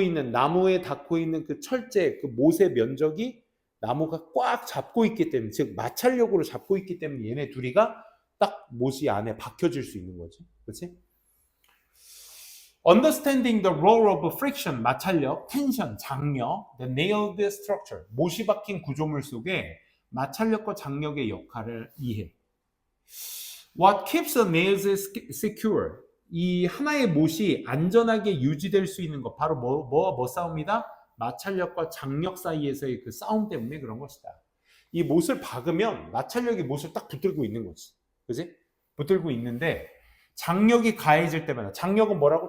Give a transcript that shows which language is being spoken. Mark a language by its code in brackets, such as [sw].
[ko] 나무에 닿고 있는 그 철제, 그 못의 면적이 나무가 꽉 잡고 있기 때문에, 즉 마찰력으로 잡고 있기 때문에 얘네 둘이가 딱 못이 안에 박혀질 수 있는 거지. 그렇지? [en] Understanding the role of friction, [ko] 마찰력, tension, 장력, [en] the nailed structure, [ko] 못이 박힌 구조물 속에 마찰력과 장력의 역할을 이해. [en] What keeps the nails secure? [ko] 이 하나의 못이 안전하게 유지될 수 있는 것, 바로 뭐 싸움이다? 마찰력과 장력 사이에서의 그 싸움 때문에 그런 것이다. 이 못을 박으면 마찰력이 못을 딱 붙들고 있는 거지. 그지? 붙들고 있는데 장력이 가해질 때마다, 장력은 뭐라고?